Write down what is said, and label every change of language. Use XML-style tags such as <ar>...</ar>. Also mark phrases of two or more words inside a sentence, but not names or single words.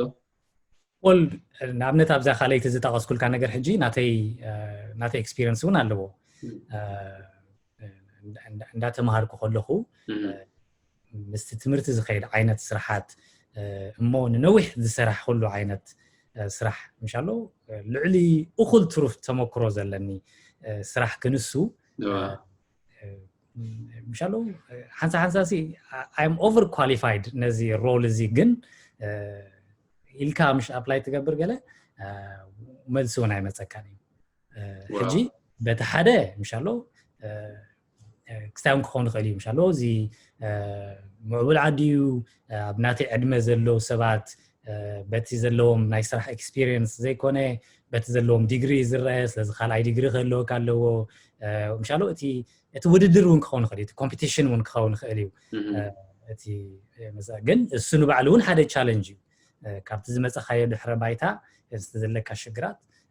<ti>ወል ንኣብነት ኣብዛ ካልይቲ ዝጠቐስኩልካ ነገር ሕጂ ናተይ ኤክስፒሪየንስ እውን ኣለዎ እንዳተማሃርኩ ከለኹ ምስቲ ትምህርቲ ዝኸይድ ዓይነት ስራሓት እሞ ንነዊሕ ዝሰራሕ ኩሉ ዓይነት ስራሕ ምሻሎ ልዕሊ እኹል ትሩፍ ተመክሮ ዘለኒ ስራሕ ክንሱ ምሻሎ ሓንሳሲ</ti> <en>I'm over qualified</en> <ti>ነዚ ሮል እዚ ግን ኢልካ ምሽ ኣፕላይ ትገብር ገለ መልሲ እውን ኣይመፀካን እዩ ሕጂ በቲ ሓደ ምሻሎ ክስታውን ክኸውን ይኽእል እዩ ምሻሎ እዚ ምዕቡል ዓድዩ ኣብ ናተይ ዕድመ ዘለዎ ሰባት በቲ ዘለዎም ናይ ስራሕ ኤክስፒሪየንስ ዘይኮነ በቲ ዘለዎም ዲግሪ ዝረአ ስለዚ ካልኣይ ዲግሪ ክህልወካ ኣለዎ ምሻሎ እቲ ውድድር እውን ክኸውን ይኽእል እዩ እቲ ኮምፒቲሽን እውን ክኸውን ይኽእል እዩ እቲ ግን እሱ ንባዕሉ እውን ሓደ ቻሌንጅ እዩ ካብቲ ዝመፀኻዮ ድሕረ ባይታ ዘለካ ሽግራት</ti>